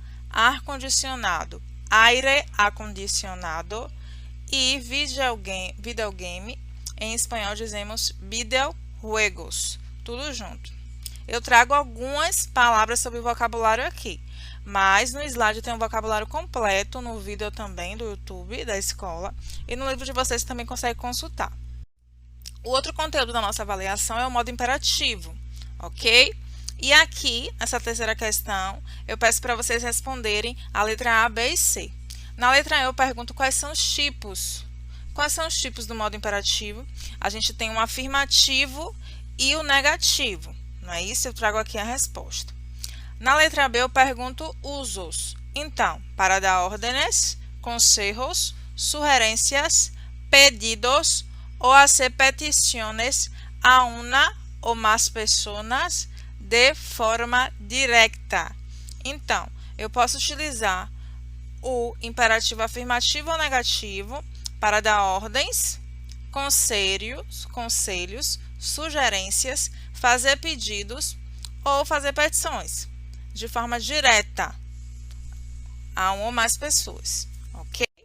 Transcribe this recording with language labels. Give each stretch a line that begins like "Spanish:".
Portuguese: Ar-condicionado,
Spanish: aire acondicionado.
Portuguese: E videogame, em espanhol dizemos videojuegos, tudo junto. Eu trago algumas palavras sobre o vocabulário aqui, mas no slide tem um vocabulário completo, no vídeo também do YouTube da escola, e no livro de vocês também consegue consultar. O outro conteúdo da nossa avaliação é o modo imperativo, ok? E aqui, nessa terceira questão, eu peço para vocês responderem a letra A, B e C. Na letra A eu pergunto quais são os tipos. Quais são os tipos do modo imperativo? A gente tem o afirmativo e o negativo, não é isso? Eu trago aqui a resposta. Na letra B eu pergunto usos. Então,
Spanish: para dar órdenes, consejos, sugerencias, pedidos ou hacer peticiones a una ou más personas de forma directa.
Portuguese: Então, eu posso utilizar o imperativo afirmativo ou negativo para dar ordens, conselhos, sugerências, fazer pedidos ou fazer petições de forma direta a uma ou mais pessoas, ok?